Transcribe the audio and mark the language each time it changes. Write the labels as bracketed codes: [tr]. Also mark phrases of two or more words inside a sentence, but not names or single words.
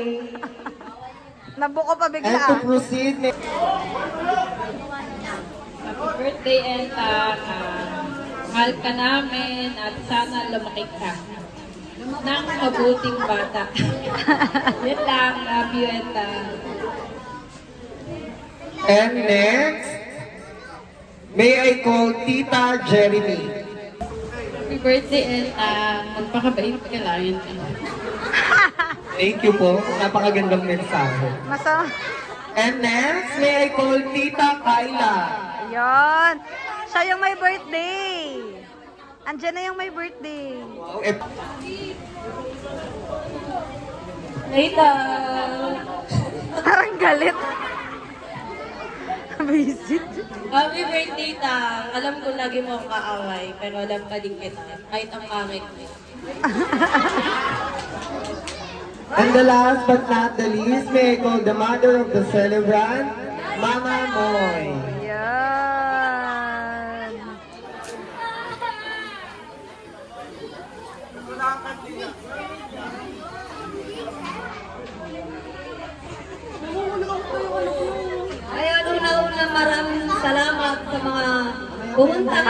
[tl] Nabuko pa [en] And to [tl] bigla. [en] proceed, Happy birthday, Enta. [tl] Mahal ka namin at sana lumaki ka ng mabuting bata. Yan lang, [en] love you, Enta. and next, may I call Tita Jeremy. Happy birthday, Enta. [tl] Magpakabait ka lang, Enta. [en] Thank you po. [tl] Napakagandang mensahe. Masama. [en] And next, may I call Tita Kyla. [tl] Ayun. Siya yung may birthday. Andiyan na yung may birthday. Wow, [en] Later! [tl] Parang galit. Visit. [en] Happy birthday, Tang. [tl] Alam ko lagi mo akong kaaway, pero alam pa din kita. Kahit ang pangit mo. [en] And the last but not the least, may I call the mother of the celebrant, Mama Moy. [tl] Yan. Ayun, una-una maraming salamat sa mga pumunta ngayon.